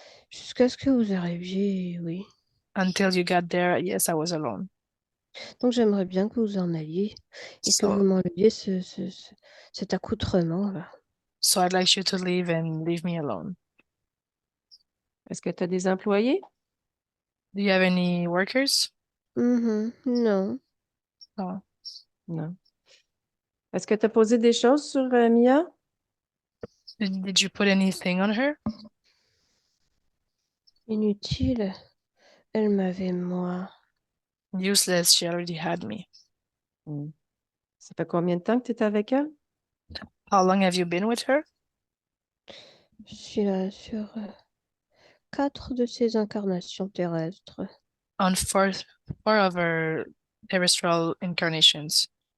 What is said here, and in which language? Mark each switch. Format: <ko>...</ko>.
<fr>Jusqu'à ce que vous arriviez, oui.</fr> <en>Until you got there, yes, I was alone.</en> <fr>Donc j'aimerais bien que vous en alliez et que vous</fr> <en>So,</en> <fr>m'enleviez cet accoutrement-là.</fr> <en>so I'd like you to leave and leave me alone.</en> <fr>Est-ce que tu as des employés?</fr> <en>Do you have any workers?</en> <fr>Non.</fr> <en>No.</en> <fr>Non. Est-ce que tu as posé des choses sur Mia?</fr> <en>Did you put anything on her?</en> <fr>Inutile. Elle m'avait moi.</fr> <en>Useless, she already had me. Hmm.</en> <fr>Ça fait combien de temps que tu es avec elle?</fr> <en>How long have you been with her?</en> <fr>Je suis là sur 4 de ces incarnations terrestres.</fr> <en>On four of her terrestrial incarnations.</en>